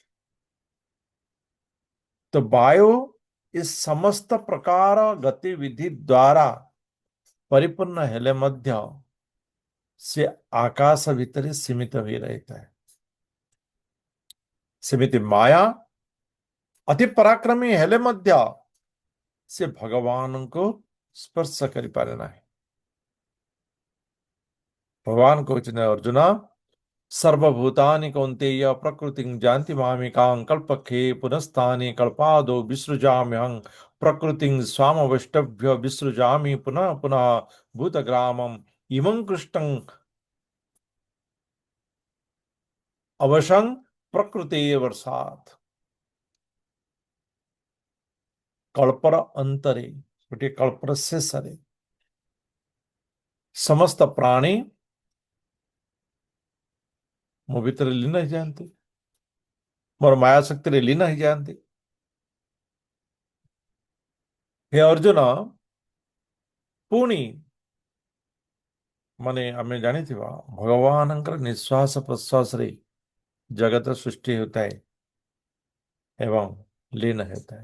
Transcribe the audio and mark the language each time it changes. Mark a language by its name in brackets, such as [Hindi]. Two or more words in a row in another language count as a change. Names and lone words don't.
[Odia] ତ ବାୟୁ ଏ ସମସ୍ତ ପ୍ରକାର ଗତିବିଧି ଦ୍ୱାରା ପରିପୂର୍ଣ୍ଣ ହେଲେ ମଧ୍ୟ ସେ ଆକାଶ ଭିତରେ ସୀମିତ ହୋଇ ରହିଥାଏ। ସେମିତି ମାୟା ଅତି ପରାକ୍ରମୀ ହେଲେ ମଧ୍ୟ ସେ ଭଗବାନଙ୍କୁ ସ୍ପର୍ଶ କରିପାରେ ନାହିଁ। ଭଗବାନ କହୁଛନ୍ତି ଅର୍ଜୁନ, [Sanskrit] सर्वभूतानि कौन्तेय प्रकृतिं जानति मामिकां कल्पखे पुनस्तानि कल्पादौ विसृजाम्यहं प्रकृतिं स्वामवष्टभ्य विसृजामि पुनः पुनः भूतग्रामम् इमं कृष्णं अवशं प्रकृते वर्षात्। [Odia] କଳ୍ପର ଅନ୍ତରେ, ଗୋଟେ କଳ୍ପର ଶେଷରେ ସମସ୍ତ ପ୍ରାଣୀ ମୋ ଭିତରେ ଲୀନ ହେଇଯାଆନ୍ତି, ମୋର ମାୟା ଶକ୍ତିରେ ଲୀନ ହେଇଯାଆନ୍ତି। ହେ ଅର୍ଜୁନ, ପୁଣି ମାନେ ଆମେ ଜାଣିଥିବା ଭଗବାନଙ୍କର ନିଶ୍ୱାସ ପ୍ରଶ୍ୱାସରେ ଜଗତ ସୃଷ୍ଟି ହେଉଥାଏ ଏବଂ ଲୀନ ହେଉଥାଏ।